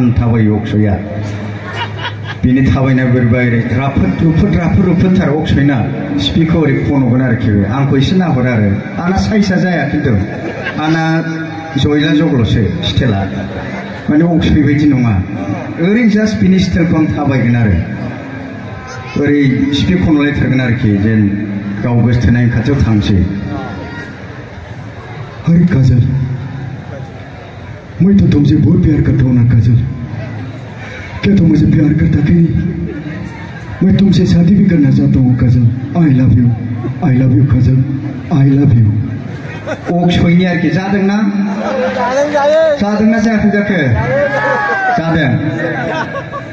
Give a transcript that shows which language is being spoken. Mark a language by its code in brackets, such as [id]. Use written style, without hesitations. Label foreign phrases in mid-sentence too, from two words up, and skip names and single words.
[brx] थाबायो अक्षया बिनि थाबायना बोरैबा ओरै राफोद रुफोदथार अक्षयना स्पिकखौ ओरै खनगोन आरोखि आंखौ एसे नाहर आरो आंना साइजआ जाया खिन्थु आंना जयला जगल'सो स्टाइला माने अक्षय बायदि नङा ओरै जास्ट बिनि स्टाइलखौ आं थाबायगोन आरो ओरै स्पिक खनलायथारगोन आरोखि जेन गाव गोसथोनायनि खाथियाव थांसै [hi] अरे काजल मैं तो तुमसे बहुत प्यार करता हूँ ना काजल क्या तुम मुझे प्यार करता कि नहीं मैं तुमसे शादी भी करना चाहता हूँ काजल [en] I love you [hi] काजल [en] I love you [brx] अक्षयनि आरोखि जादोंना जायाखै जाखो जादों